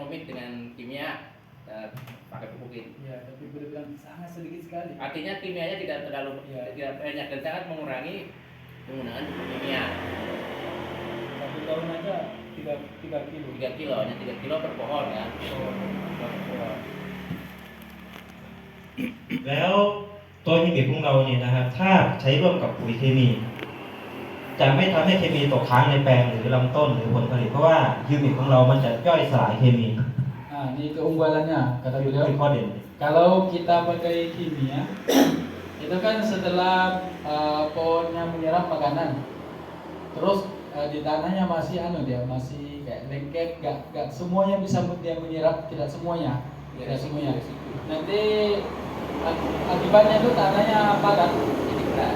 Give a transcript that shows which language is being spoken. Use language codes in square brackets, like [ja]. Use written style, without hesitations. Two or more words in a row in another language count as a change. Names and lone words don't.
[id] Saya mau mix dengan kimia pakai pupuk ini. Ya, tapi boleh bilang sangat sedikit sekali. Artinya kimianya tidak terlalu tidak banyak dan sangat mengurangi penggunaan pupuk kimia. 1 tahun aja 3 kilo. 3 kilo, hanya 3 kilo per pohon ya. Oh. [th] แล้วตัวฮิมิกของเราเนี่ยนะครับถ้าใช้ร่วมกับปุ๋ยเคมีจะไม่ทำให้เคมีตกค้างในแปลงหรือลำต้นหรือผลผลิตเพราะว่าฮิมิกของเรามันจะย่อยสลายเคมี [id] Nah, ini keunggulannya kata [th] เป็น [id] beliau. [th] ข้อเด่น [id] Kalau kita pakai kimia, itu kan setelah pohonnya menyerap makanan, terus di tanahnya masih masih kayak lengket, gak semuanya bisa dia menyerap, tidak semuanya, tidak semuanya. Nanti akibatnya itu tanahnya padat, jadi keras.